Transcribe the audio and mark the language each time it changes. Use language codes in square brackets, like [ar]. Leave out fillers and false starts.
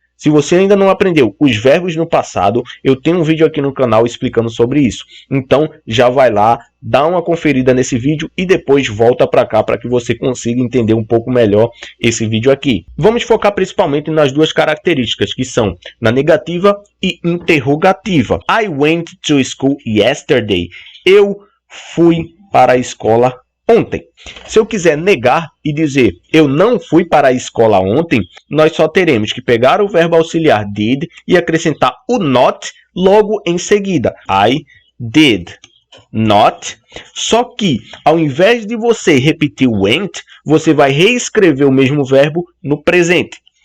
[pt] Se você ainda não aprendeu os verbos no passado, eu tenho um vídeo aqui no canal explicando sobre isso. Então, já vai lá, dá uma conferida nesse vídeo e depois volta para cá para que você consiga entender um pouco melhor esse vídeo aqui. Vamos focar principalmente nas duas características, que são na negativa e interrogativa. [en] I went to school yesterday. [pt] Eu fui para a escola ontem. Se eu quiser negar e dizer eu não fui para a escola ontem, nós só teremos que pegar o verbo auxiliar did e acrescentar o not logo em seguida. [en] I did not. [pt] Só que ao invés de você repetir went, você vai reescrever o mesmo verbo no presente.